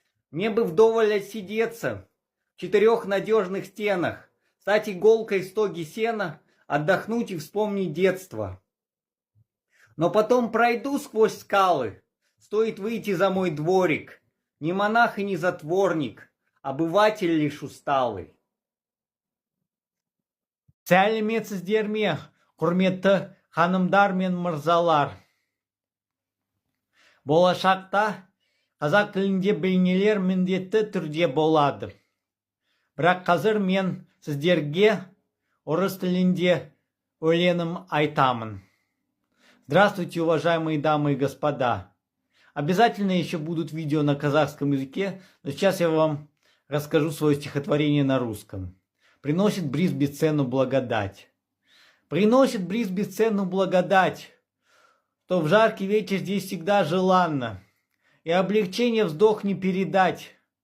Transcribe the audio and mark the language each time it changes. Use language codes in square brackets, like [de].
[ru] Мне бы вдоволь отсидеться в 4 надежных стенах, стать иголкой в стоге сена, отдохнуть и вспомнить детство. Но потом пройду сквозь скалы, стоит выйти за мой дворик. Не монах и не затворник, обыватель лишь усталый. [kk] Сәлеметсіздерме, құрметті ханымдар мен мырзалар. Болашақта қазақ тілінде бейнелер міндетті түрде болады. Бірақ қазір мен сіздерге орыс тілінде өлеңім айтамын. [ru] Здравствуйте, уважаемые дамы и господа. Обязательно еще будут видео на казахском языке, но сейчас я вам расскажу свое стихотворение на русском. Приносит бриз бесценную благодать. Приносит бриз бесценную благодать, что в жаркий вечер здесь всегда желанно, и облегчение вздох не передать.